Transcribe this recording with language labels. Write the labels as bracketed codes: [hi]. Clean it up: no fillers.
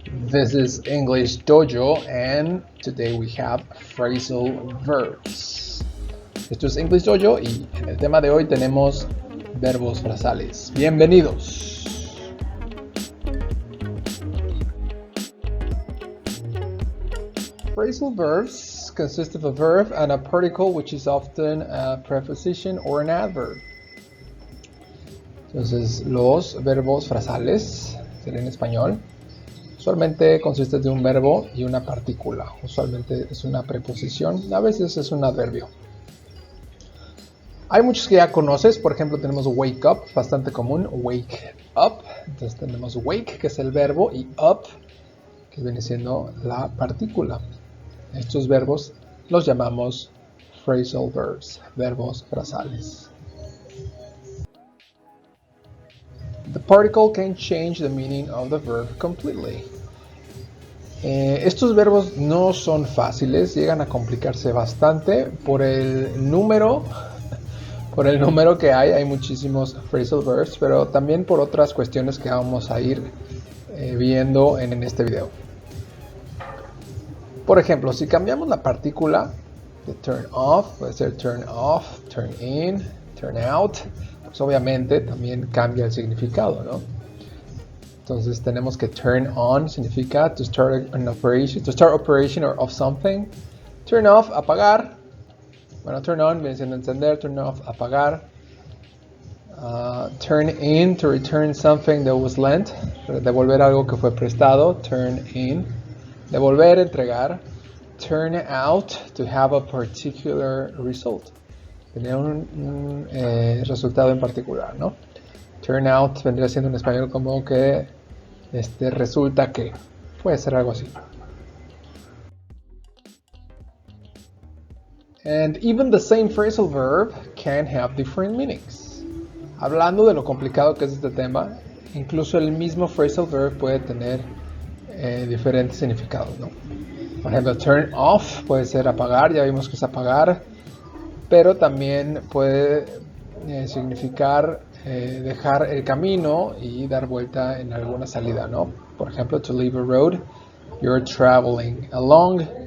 [en] This is English Dojo and today we have phrasal verbs. [es] Esto es English Dojo y en el tema de hoy tenemos verbos frasales. Bienvenidos. [en] Phrasal verbs consist of a verb and a particle which is often a preposition or an adverb. [es] Entonces, los verbos frasales, sería en español, usualmente consiste de un verbo y una partícula. Usualmente es una preposición, a veces es un adverbio. Hay muchos que ya conoces, por ejemplo tenemos wake up, bastante común, wake up. Entonces tenemos wake, que es el verbo, y up, que viene siendo la partícula. Estos verbos los llamamos phrasal verbs, verbos frasales. [en] The particle can change the meaning of the verb completely. [es] Estos verbos no son fáciles, llegan a complicarse bastante por el número que hay muchísimos phrasal verbs, pero también por otras cuestiones que vamos a ir viendo en este video. Por ejemplo, si cambiamos la partícula de turn off, puede ser turn off, turn in, turn out, pues obviamente también cambia el significado, ¿no? Entonces tenemos que [en] turn on significa to start an operation, to start operation or of something. [es] Turn off, apagar. Bueno, turn on viene siendo encender, turn off, apagar. [en] Turn in, to return something that was lent, [es] devolver algo que fue prestado, [en] turn in. [es] Devolver, entregar. [en] Turn out, to have a particular result. [es] Tener un resultado en particular, ¿no? Turn out vendría siendo en español como que resulta que. Puede ser algo así. [en] And even the same phrasal verb can have different meanings. [es] Hablando de lo complicado que es este tema, incluso el mismo phrasal verb puede tener diferentes significados, ¿no? Por ejemplo, turn off puede ser apagar, ya vimos que es apagar, pero también puede significar dejar el camino y dar vuelta en alguna salida, ¿no? Por ejemplo, [en] to leave a road, you're traveling along.